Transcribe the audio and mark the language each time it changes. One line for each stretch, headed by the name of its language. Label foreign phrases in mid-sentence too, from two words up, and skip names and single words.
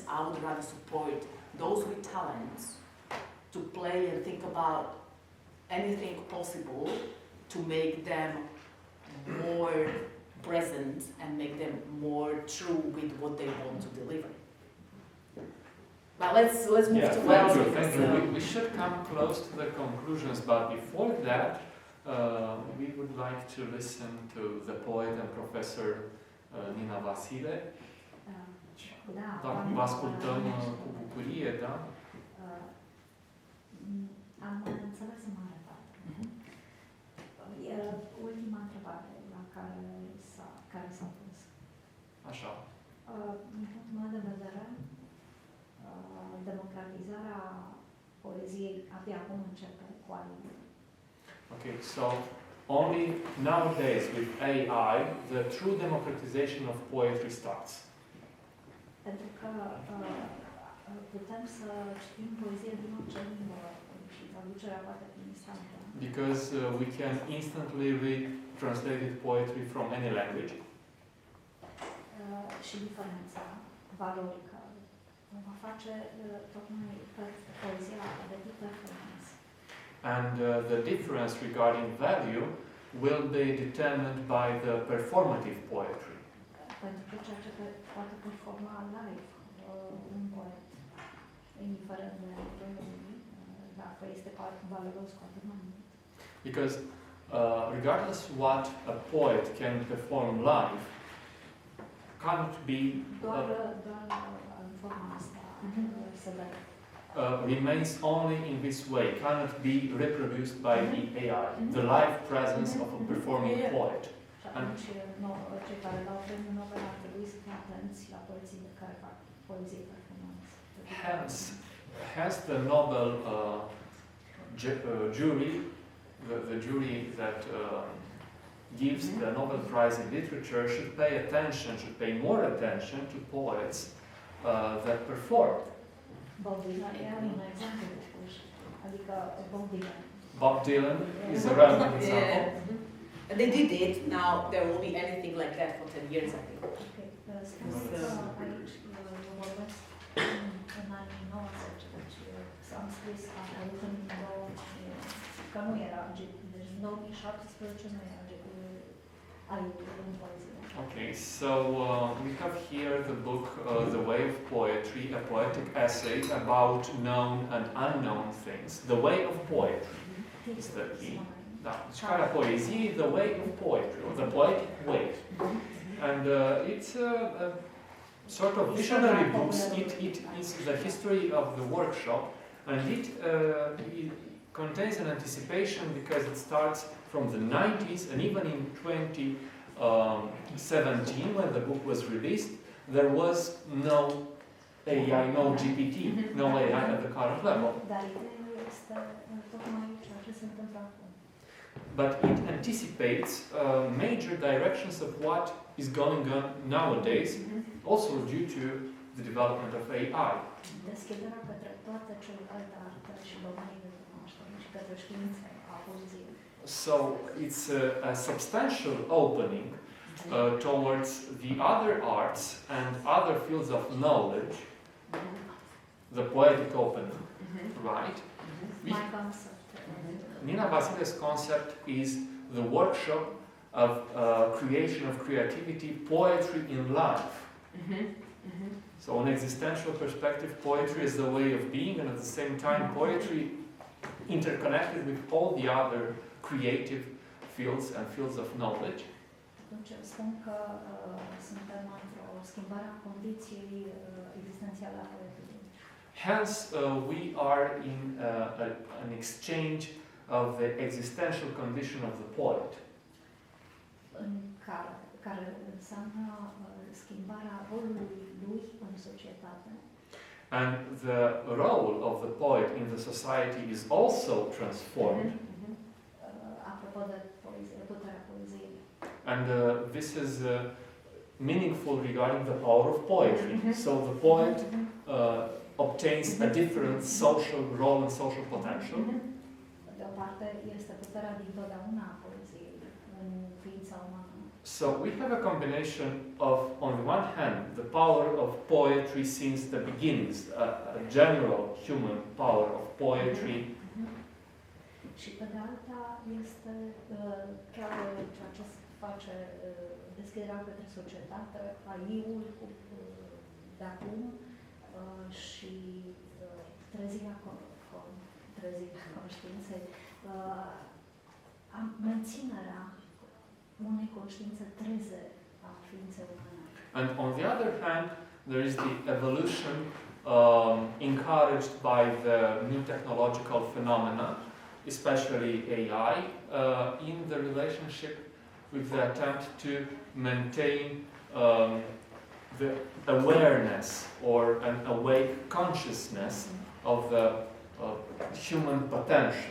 English: I would rather support those with talents to play and think about anything possible to make them more present and make them more true with what they want to deliver. But let's move to Wednesday. Thank you. We should come close to the conclusions, but before that, we would like to listen to the poet and professor Nina Vasile.
Romanian: Vă ascultăm cu bucurie, da? Am înțeles în mare parte. Ultima întrebare la care s-a pus. Așa. Din punctul meu de vedere, democratizarea poeziei abia acum începe cu AI.
English: Okay, so only nowadays with AI, the true democratization of poetry starts.
Romanian: Pentru că putem să citim poezie din orice limbă și traducerea poate fi instantană.
English: Because we can instantly read translated poetry from any language.
Romanian: și diferența valorică va face tocmai poezia de tip performance.
English: And the difference regarding value will be determined by the performative poetry.
Romanian: Pentru că ceea ce poate performa live un poet, indiferent de dacă este valoros cu atât mai mult.
English: Because regardless what a poet can perform live, can't be
Romanian: Doar în forma asta se vede.
English: remains only in this way, cannot be reproduced by the AI, the live presence of a performing poet.
Romanian: Și atunci cei care dau premiul Nobel ar trebui să fie atenți la poeții care fac poezie performance.
English: Hence the Nobel jury, the jury that gives the Nobel Prize in Literature should pay attention, should pay more attention to poets that perform.
Romanian: Bob Dylan e un exemplu, adică
English: Bob Dylan is a relevant example. And they did it, now there won't be anything like that for 10 years, I think.
Romanian: Spus că aici eu vorbesc în anii 90, deci am scris, am avut în că nu era deci în 2017 nu era în poezie.
English: Okay, so we have here the book The Way of Poetry, a poetic essay about known and unknown things. The Way of Poetry is the key.
Romanian: Da, Școala Poeziei,
English: The Way of Poetry, or the Poetic Way. And it's a sort of visionary books. It is the history of the workshop, and it contains an anticipation because it starts from the 90s, and even in 2017, when the book was released, there was no AI, no GPT, no AI at the current level.
Romanian: Dar ideea este tocmai ceea ce se întâmplă acum.
English: But it anticipates major directions of what is going on nowadays, also due to the development of AI.
Romanian: Deschiderea către toate celelalte arte și domenii de cunoaștere și către științe a poeziei.
English: So it's a substantial opening towards the other arts and other fields of knowledge, the poetic opening, right? My concept. Nina Vasile's concept is the workshop of creation of creativity, poetry in life. So an existential perspective, poetry is the way of being, and at the same time poetry interconnected with all the other creative fields and fields of knowledge.
Romanian: Atunci spun că suntem într-o schimbare a condiției existențiale a poetului.
English: Hence, we are in an exchange of the existential condition of the poet.
Romanian: În care înseamnă schimbarea rolului lui în societate.
English: And the role of the poet in the society is also transformed.
Romanian: Apropo de poezie, puterea poeziei.
English: And this is meaningful regarding the power of poetry. So the poet obtains a different social role and social potential.
Romanian: De o parte este puterea dintotdeauna a poeziei în ființa umană.
English: So we have a combination of, on the one hand, the power of poetry since the beginnings, a general human power of poetry.
Romanian: Și pe de alta este chiar ceea ce face deschiderea către societate, AI-ul de acum și trezirea conștiinței, menținerea unei conștiințe treze a ființei umane.
English: And on the other hand, there is the evolution encouraged by the new technological phenomena, especially AI, in the relationship with the attempt to maintain the awareness or an awake consciousness of the human potential.